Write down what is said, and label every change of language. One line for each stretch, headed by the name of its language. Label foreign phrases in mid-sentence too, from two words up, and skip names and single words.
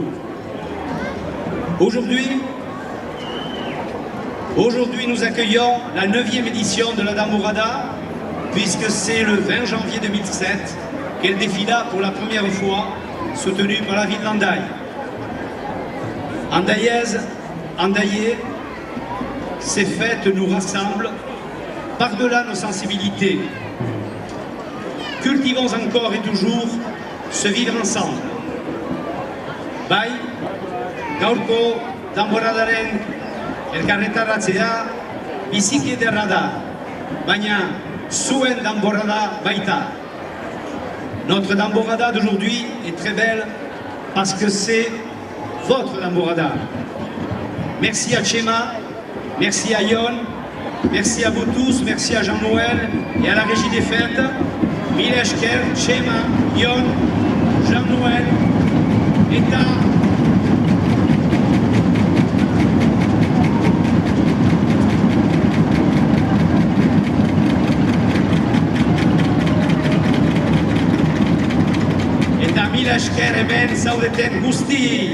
French: Aujourd'hui, nous accueillons la 9e édition de la Damborada, puisque c'est le 20 janvier 2007 qu'elle défila pour la première fois, soutenue par la ville d'Andaille. Andaillais, ces fêtes nous rassemblent par-delà nos sensibilités. Cultivons encore et toujours ce vivre ensemble.
Basque: Bai, gaurko, Damboradaren, elkarretaratzea, biziki ederra da, baina zuen Damborada baita.
French: Notre Damborada d'aujourd'hui est très belle parce que c'est votre Damborada. Merci à Chema, merci à Yon, merci à vous tous, merci à Jean-Noël et à la régie des fêtes.
Basque: Mileshker, Chema, Yon, Jean-Noël, Eta. Mileshker hemen zaudeten guzti.